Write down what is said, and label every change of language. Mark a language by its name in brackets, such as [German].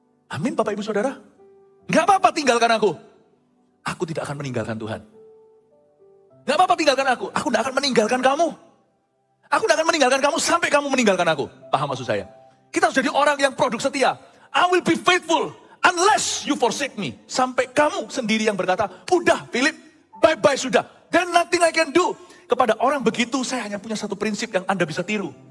[Indonesian] Amin Bapak Ibu Saudara. Gak apa-apa tinggalkan aku. Aku tidak akan meninggalkan Tuhan. Gak apa-apa tinggalkan aku tidak akan meninggalkan kamu. Aku tidak akan meninggalkan kamu sampai kamu meninggalkan aku. Paham maksud saya? Kita harus jadi orang yang produk setia. [English] I will be faithful unless you forsake me. [Indonesian] Sampai kamu sendiri yang berkata, udah Philip, bye-bye sudah. [English] Then nothing I can do. [Indonesian] Kepada orang begitu saya hanya punya satu prinsip yang Anda bisa tiru.